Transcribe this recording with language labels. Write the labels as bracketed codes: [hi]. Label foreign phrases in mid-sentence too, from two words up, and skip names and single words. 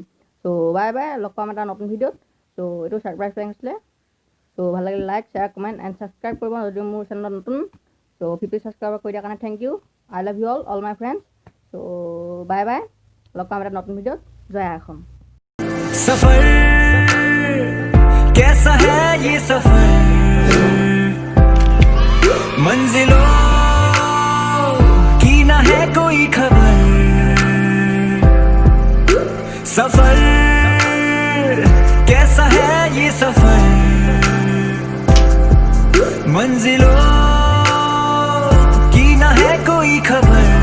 [as] চ' [en] bye bye, [as] লগ পাম এটা নতুন ভিডিঅ'ত। চ' এইটো [en] surprise prank [as] আছিলে। চ' ভাল লাগিলে [en] like, share, comment and subscribe [as] কৰিব যদি মোৰ চেনেলত নতুন। চ' 50 ছাবস্ক্ৰাইবাৰ কৰি দিয়াৰ কাৰণে [en] thank you. I love you all my friends. [as] চ' [en] bye bye, [as] লগ পাম এটা নতুন ভিডিঅ'ত। জয় অসম। [hi] सफर कैसा है ये सफर, मंजिलों की ना है कोई खबर। सफर कैसा है ये सफर, मंजिलों की ना है कोई खबर।